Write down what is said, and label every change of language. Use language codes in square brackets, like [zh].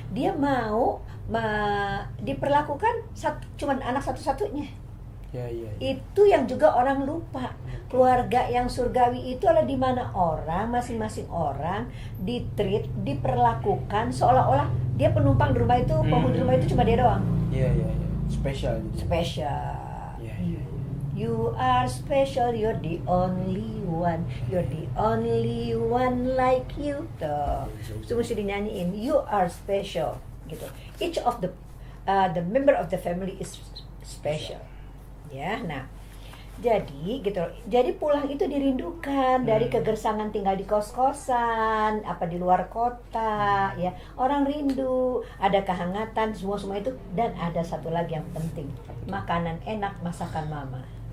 [id] Dia mau diperlakukan cuman anak satu-satunya. Ya. Itu yang juga orang lupa. Keluarga yang surgawi itu adalah di mana orang, masing-masing orang ditreat, diperlakukan seolah-olah dia penumpang di rumah itu, penghuni rumah itu cuma dia doang. Iya. Spesial gitu. [en] Special. [id] Iya. [en] You are special, you're the only one. You're the only one like you. [id] Tuh. Itu mesti dinyanyiin. [en] You are special [id] gitu. [en] Each of the member of the family is special. [id] Ya, nah, jadi gitu. Jadi pulang itu dirindukan dari kegersangan tinggal di kos-kosan, apa di luar kota, ya. Orang rindu, ada kehangatan, semua itu, dan ada satu lagi yang penting, makanan enak masakan mama.